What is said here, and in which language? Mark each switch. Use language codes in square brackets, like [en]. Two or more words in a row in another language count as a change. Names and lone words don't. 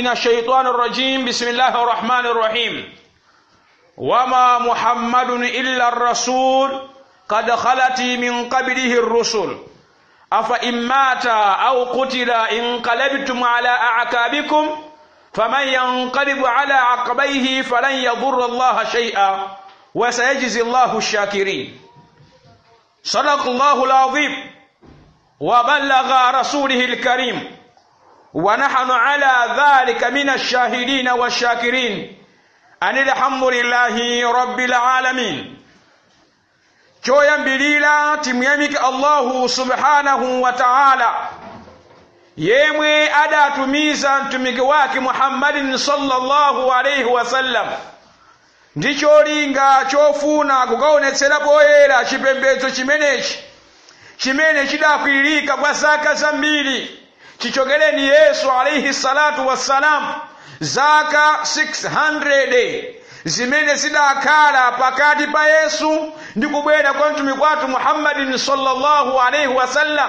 [ar] الشيطان الرجيم بسم الله الرحمن الرحيم: وما محمد إلا الرسول قد خلت من قبله الرسل أفإن مات أو قتل انقلبتم على أعقابكم فمن ينقلب على عقبيه فلن يضر الله شيئا وسيجزي الله الشاكرين. صدق الله العظيم وبلغ رسوله الكريم، ونحن على ذلك من الشاهدين والشاكرين أن الحمد لله رب العالمين. [ny] choyambilira timuyamike [ar] الله سبحانه وتعالى [ny] yemwe adatumiza mtumiki wake Muhammadin [ar] صلى الله عليه وسلم [ny] ndicho linga chofuna kukaonetsera poyera chipembedzo chimenechi chimene chidakwirika kwa zaka zambiri chichogereni Yesu [ar] عليه الصلاة والسلام, [ny] zaka 600 zimene zidakhala pakati pa Yesu ndi kubwera kwa mtumiki watu Muhammadin [ar] صلى الله عليه وسلم.